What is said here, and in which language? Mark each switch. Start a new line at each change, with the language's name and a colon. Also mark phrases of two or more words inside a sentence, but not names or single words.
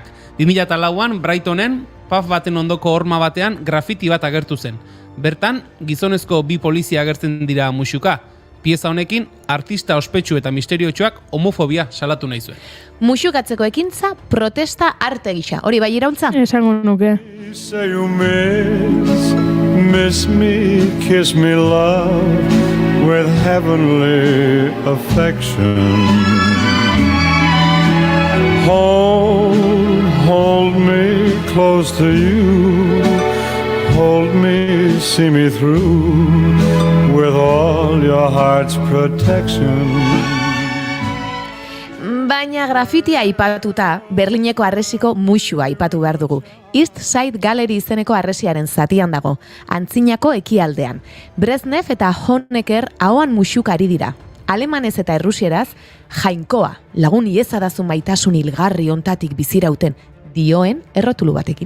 Basque: 2004an Brightonen, pub baten ondoko horma batean grafiti bat agertu zen. Bertan, gizonezko bi polizia agertzen dira musuka. Pieza honekin, artista ospetsu eta misteriotsuak homofobia salatu nahi zuen. Musukatzeko ekintza protesta arte gisa. Hori bai iraultza? Esango nuke.
English: Say you miss me, kiss me love with heavenly affection. Hold me close to you. Hold me, see me through with all your heart's protection.
Basque: Baina grafitia aipatuta, Berlineko harresiko musua aipatu behar dugu. East Side Gallery izeneko harresiaren zatian dago, antzinako ekialdean. Brezhnev eta Honecker ahoan musuk ari dira. Alemanez eta errusieraz, jainkoa, lagun iezadazun maitasun hilgarri ontatik bizirauten, dioen errotulu batekin.